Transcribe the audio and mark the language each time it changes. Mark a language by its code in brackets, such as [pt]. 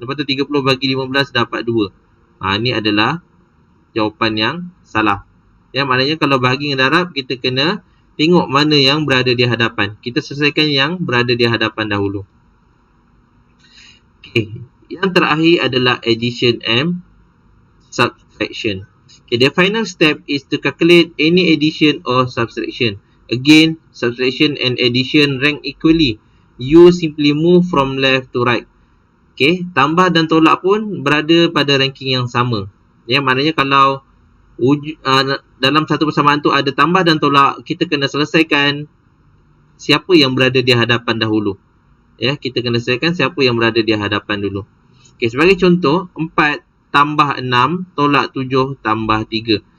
[ms] Lepas tu 30 bagi 15 dapat 2. Ini adalah jawapan yang salah. Maknanya kalau bahagi dengan darab, kita kena tengok mana yang berada di hadapan. Kita selesaikan yang berada di hadapan dahulu. Okay. Yang terakhir adalah addition and subtraction. [en] Okay, the final step is to calculate any addition or subtraction. Again, subtraction and addition rank equally. You simply move from left to right. [ms] Okay, tambah dan tolak pun berada pada ranking yang sama. Maknanya kalau dalam satu persamaan tu ada tambah dan tolak, kita kena selesaikan siapa yang berada di hadapan dahulu. Kita kena selesaikan siapa yang berada di hadapan dulu. Okay, sebagai contoh, 4 tambah 6 tolak 7 tambah 3.